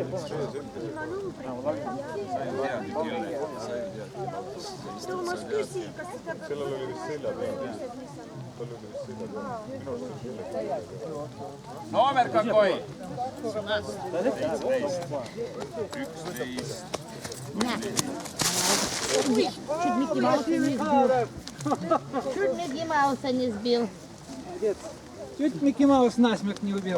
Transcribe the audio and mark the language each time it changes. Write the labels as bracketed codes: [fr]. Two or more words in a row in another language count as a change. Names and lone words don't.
[et] Sa ju tead ju kelle, sa ju tead. Toomas küsi, kas seda peab... Sellel oli vist selja peal. Tal oli vist selja peal. Minu arust on selja peal. [ru] Номер какой? 11. На. Чуть Микки Мауса не сбил. Чуть Микки Мауса не сбил. Чуть Микки Маус насмерть не убил.